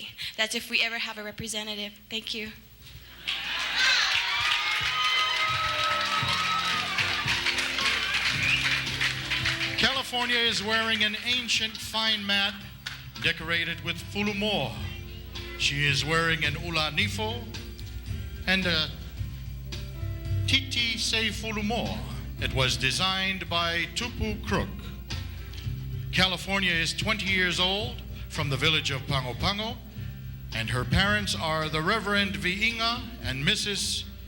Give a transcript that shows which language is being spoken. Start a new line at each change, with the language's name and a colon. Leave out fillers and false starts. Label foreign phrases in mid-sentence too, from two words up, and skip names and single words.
English: That's if we ever have a representative. Thank you. California is wearing an ancient fine mat decorated with fulumoa. She is wearing an
Samoan: ula nifo
English: and a
Samoan: titi se fulumoa.
English: It was designed by Tupu Crook. California is 20 years old from the village of Pango Pango, and her parents are the Reverend Viinga and Mrs.